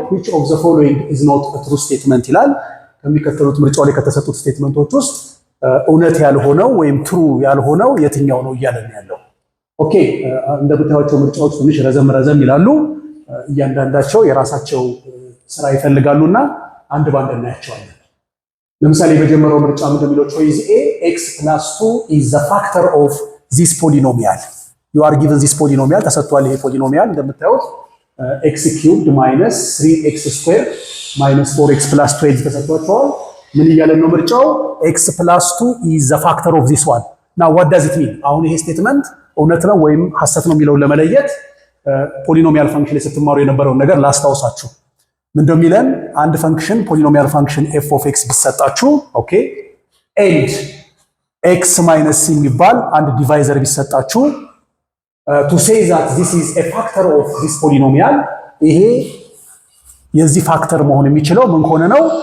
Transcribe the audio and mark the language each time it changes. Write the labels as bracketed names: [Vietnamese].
[English] which of the following is not a true statement [Amharic] ይላል። ከሚከተሉት ምርጫው ላይ ከተሰጡት ስቴትመንቶች ውስጥ እውነት ያልሆነው ወይም ትሩ ያልሆነው የትኛው ነው እያለን ያለው። ኦኬ እንደምታዩቸው ምርጫዎች ትንሽ ረዘም ይላሉ። እያንዳንዳቸው የራሳቸው ስራ ይፈልጋሉና አንድ ባንድ እናያቸዋለን። ለምሳሌ በጀመረው ምርጫ ምንድነው የሚለው? [English] choice A x plus 2 is the factor of this polynomial. you are given this polynomial [Amharic] ተሰጥቷል። ይሄ ፖሊኖሚያል እንደምታዩት [English] x cubed minus 3x squared minus 4x plus 12 [Amharic] ተሰጥቷቸዋል። ምን እያለን ነው ምርጫው? [English] x plus 2 is the factor of this one. now what does it mean? [Amharic] አሁን ይሄ ስቴትመንት እውነት ነው ወይም ሐሰት ነው የሚለውን ለመለየት ፖሊኖሚያል ፈንክሽን ላይ ስትማሩ የነበረውን ነገር ላስታውሳችሁ። ምንድነው የሚለን? አንድ ፈንክሽን ፖሊኖሚያል ፈንክሽን f of x ቢሰጣችሁ ኦኬ [English] and x minus c [Amharic] የሚባል አንድ ዲቫይዘር ቢሰጣችሁ [English] to say that this is a factor of this polynomial [Amharic] ይሄ የዚህ ፋክተር መሆን የሚችለው ምን ከሆነ ነው?